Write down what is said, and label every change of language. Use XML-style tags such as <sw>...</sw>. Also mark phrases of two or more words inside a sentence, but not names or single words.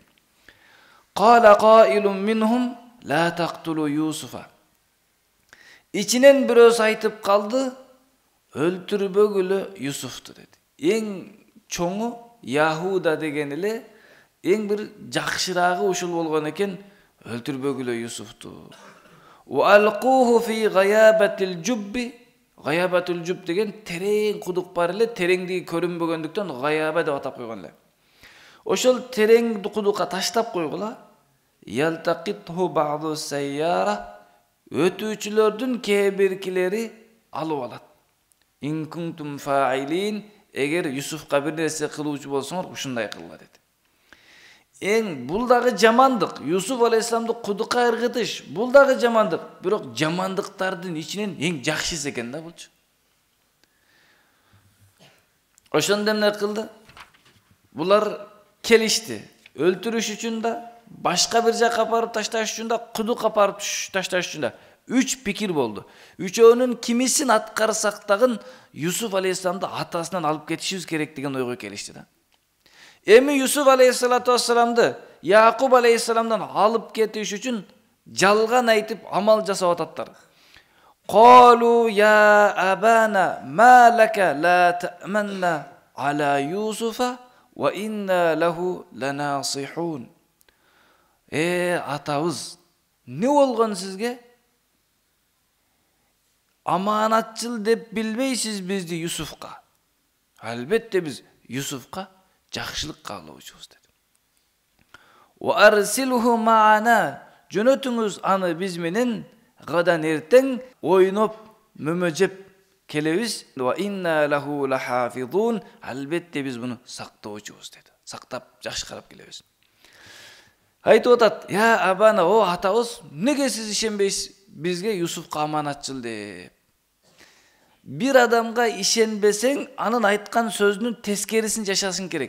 <ar>قال قائل منهم لا تقتلوا يوسف.</ar> <ky>Ичинен бирөөсү айтып калды, өлтүрбөгүлө Юсуфту деди. Эң чоңу Яхуда деген эле эң бир жакшыраагы ушул болгон экен, өлтүрбөгүлө Юсуфту.</ky> <ar>وألقوه في غيابت الجب. غيابت الجب</ar> <ky>деген терең кудук бар эле, тереңдиги көрүнбөгөндүктөн гаяба деп атап койгон эле. Ошол терең кудукка таштап койгула.</ky> <ar>يلتقطه بعض السيارة.</ar> <ky>Өтүүчүлөрдүн кээ биркилери алып алат.</ky> <ar>إن كنتم فاعلين.</ar> <ky>Эгер Юсуфка бир нерсе кылуучу болсоңор, ушундай кылгыла деди. Эң бул дагы жамандык. Юсуф алейхиссаламды кудукка ыргытыш, бул дагы жамандык. Бирок жамандыктардын ичинен эң жакшысы экен да булчу. Ошондо эмне кылды? Булар келишти. Өлтүрүш үчүн да, башка бир жакка апарып ташташ үчүн да, кудукка апарып ташташ үчүн да. 3 пикир болду. Үчөөнүн кимисин аткарсак дагы Юсуф алейхиссаламды атасынан алып кетишибиз керек деген ойго келишти да. Эми Юсуф алейхиссалату вассаламды Якуб алейхиссаламдан алып кетиш үчүн жалган айтып амал жасап ататтар.</ky> <ar>قالوا يا أبانا ما لك لا تأمنا على يوسف وإنا له لناصحون.</ar> <ky>Атабыз, не болгон сизге? Аманатчыл деп билбейсиз бизди Юсуфка. Албетте биз Юсуфка жакшылык каалоочубуз деди.</ky> <ar>وأرسله معنا.</ar> <ky>Жөнөтүңүз аны биз менен гадан эртең ойноп, мөмөжеп келебиз.</ky> <ar>وإنا له لحافظون.</ar> <ky>Албетте биз буну сактоочубуз деди. Сактап, жакшы карап келебиз. Айтып атат,</ky> <ar>يا أبانا,</ar> <ky>о атабыз, неге сиз ишенбейсиз бизге Юсуфка аманатчыл деп? Бир адамга ишенбесең, анын айткан сөзүнүн тескерисин жашашың керек.</ky>